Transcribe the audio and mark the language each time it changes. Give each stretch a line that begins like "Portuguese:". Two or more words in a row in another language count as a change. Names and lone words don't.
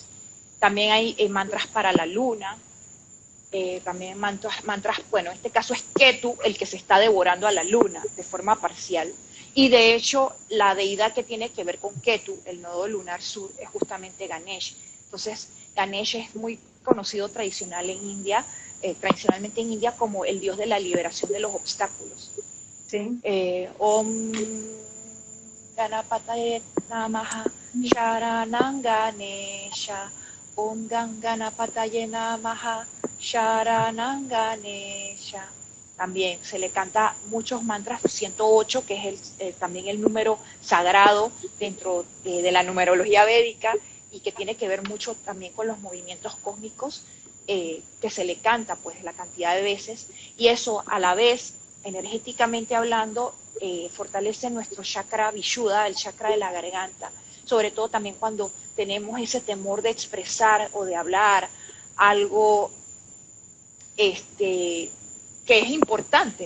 Spanish: También hay mantras para la luna, también mantras, bueno, en este caso es Ketu el que se está devorando a la luna de forma parcial, y de hecho la deidad que tiene que ver con Ketu, el nodo lunar sur, es justamente Ganesh. Entonces Ganesh es muy conocido tradicionalmente en India como el dios de la liberación de los obstáculos. Sí.
Sanskrit: Om Ganapataye Namaha Sharanam Ganesha. Om Ganapataye Namaha Sharanam Ganesha.
Spanish: También se le canta muchos mantras, 108, que es también el número sagrado dentro de la numerología védica y que tiene que ver mucho también con los movimientos cósmicos, que se le canta pues la cantidad de veces, y eso a la vez, energéticamente hablando, fortalece nuestro
Sanskrit: chakra vishuddha,
Spanish: el chakra de la garganta, sobre todo también cuando tenemos ese temor de expresar o de hablar algo que es importante.